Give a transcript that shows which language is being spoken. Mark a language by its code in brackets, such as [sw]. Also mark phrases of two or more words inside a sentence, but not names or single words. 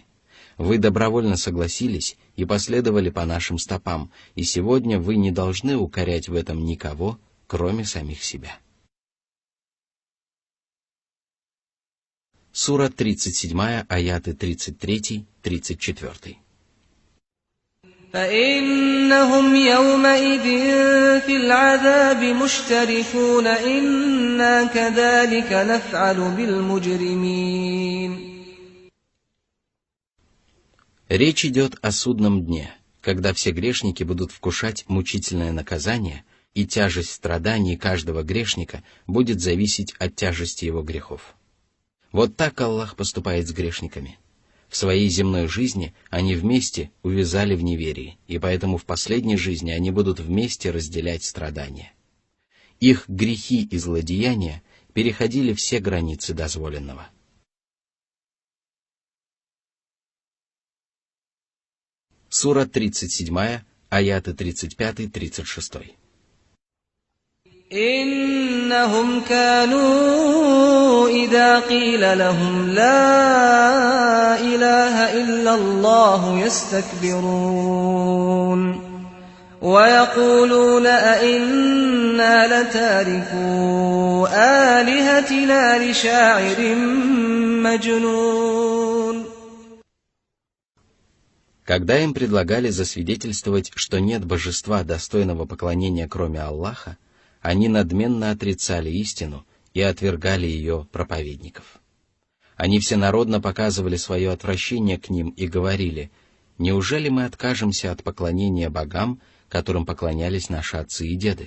[ru] Вы добровольно согласились и последовали по нашим стопам, и сегодня вы не должны укорять в этом никого, кроме самих себя». Сура 37, аяты 33-34. [ar] فإنهم يومئذ في العذاب مشتركون إنا كذلك نفعل بالمجرمين. [ru] Речь идет о судном дне, когда все грешники будут вкушать мучительное наказание, и тяжесть страданий каждого грешника будет зависеть от тяжести его грехов. Вот так Аллах поступает с грешниками. В своей земной жизни они вместе увязали в неверии, и поэтому в последней жизни они будут вместе разделять страдания. Их грехи и злодеяния переходили все границы дозволенного. Сура 37, аяты 35-36. [ar] إنهم كانوا إذا قيل لهم لا إله إلا الله يستكبرون ويقولون أئنا لتاركو آلهتنا لشاعر مجنون. [ru] Когда им предлагали засвидетельствовать, что нет божества, достойного поклонения, кроме Аллаха, они надменно отрицали истину и отвергали ее проповедников. Они всенародно показывали свое отвращение к ним и говорили: «Неужели мы откажемся от поклонения богам, которым поклонялись наши отцы и деды?